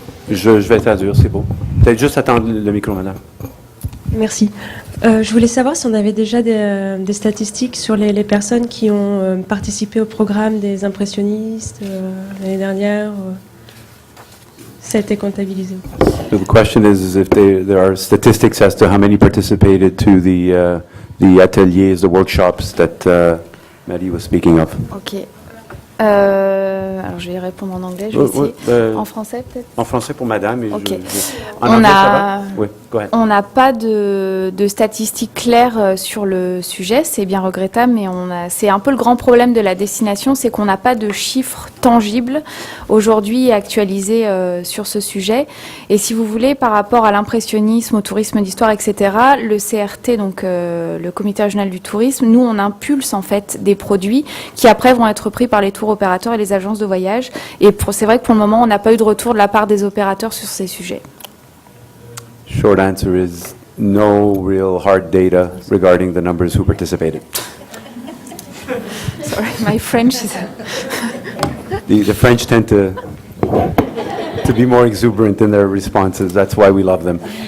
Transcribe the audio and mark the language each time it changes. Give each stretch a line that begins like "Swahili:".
French: Je vais traduire, c'est bon. Peut-être juste attendre le micro, madame. Merci. Je voulais savoir si on avait déjà des statistiques sur les personnes qui ont participé au programme des impressionnistes l'année dernière. Ça a été comptabilisé.
English: So the question is if there are statistics as to how many participated to the ateliers, the workshops that Marie was speaking of. Ok.
French: Alors je vais répondre en anglais, je vais essayer. En français peut-être. En français pour madame. Et Ok. En anglais, ça va? Oui,
English: go ahead.
French: On n'a pas de statistiques claires sur le sujet, c'est bien regrettable, mais c'est un peu le grand problème de la destination, c'est qu'on n'a pas de chiffres tangibles aujourd'hui actualisés sur ce sujet. Et si vous voulez, par rapport à l'impressionnisme, au tourisme d'histoire, etc., le CRT, donc le Comité régional du tourisme, nous on impulse en fait des produits qui après vont être pris par les tours opérateurs et les agences de voyage. Et c'est vrai que pour le moment, on n'a pas eu de retour de la part des opérateurs sur ces sujets.
English: Short answer is no real hard data regarding the numbers who participated. Sorry, my French is... The French tend to be more exuberant in their responses. That's why we love them.